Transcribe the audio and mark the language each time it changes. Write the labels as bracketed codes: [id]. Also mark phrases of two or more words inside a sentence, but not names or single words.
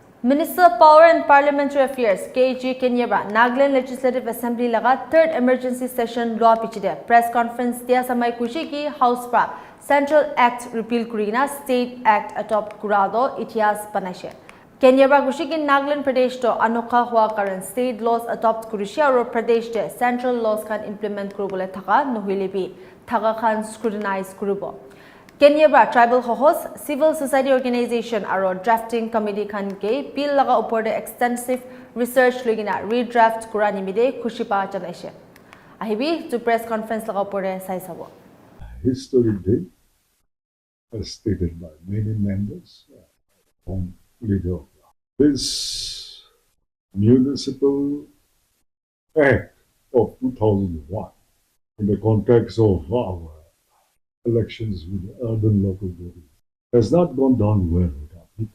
[en] Minister of Power and Parliamentary Affairs KG Kenye Nagaland Legislative Assembly [nag] laga [en] third emergency session [nag] law pichide [en] press conference [nag] dia samai kushi ki House pra [en] Central Act [nag] repeal kurina [en] State Act [nag] adopt kurado itias panashe Kenye kushi ki Nagaland Pradesh to anokha hua karan [en] state laws [nag] adopt kurisha aro Pradesh de [en] central laws [nag] kan implement kurubole thaka nohilebi thaka khan scrutinize kurubo Kenye [en] tribal host civil society organization [nag] aro [en] drafting committee [nag] khan ke bill laga upor de [en] extensive research [nag] lugina redraft kurani mide khushipa janaise ahibi to [en] press conference [nag] laga upor de sai sabo [en] historic day as stated by many members on leader this municipal act of 2001 in the context of our elections with the urban local bodies has not gone down well with our people.